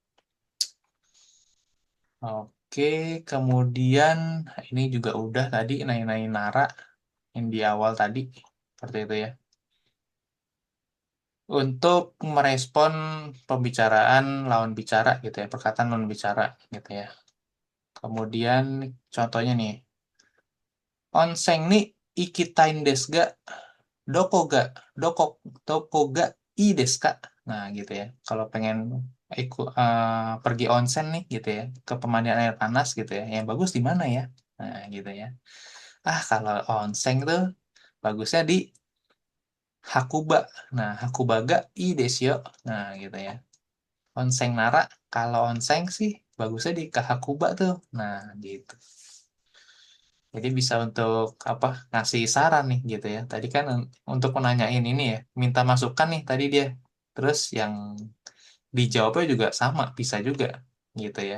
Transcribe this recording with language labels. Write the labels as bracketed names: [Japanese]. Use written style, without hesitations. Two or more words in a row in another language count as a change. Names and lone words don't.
[Indonesian] Oke, kemudian ini juga udah tadi nanya-nanya Nara yang di awal tadi seperti itu ya. Untuk merespon pembicaraan lawan bicara gitu ya, perkataan lawan bicara gitu ya. Kemudian contohnya nih, [Japanese] 温泉に行きたいんですが、どこが、どこ、どこがいいですか. [Indonesian] Nah gitu ya, kalau pengen pergi onsen nih gitu ya, ke pemandian air panas gitu ya, yang bagus di mana ya? Nah gitu ya. Ah kalau onsen tuh bagusnya di Hakuba. [Japanese] Nah 白馬がいいですよ. [Indonesian] Nah gitu ya. [Japanese] 温泉なら, [Indonesian] kalau onsen sih bagusnya di Kahakuba tuh. Nah gitu. Jadi bisa untuk apa ngasih saran nih gitu ya. Tadi kan untuk menanyain ini ya, minta masukan nih tadi dia. Terus yang dijawabnya juga sama, bisa juga gitu ya.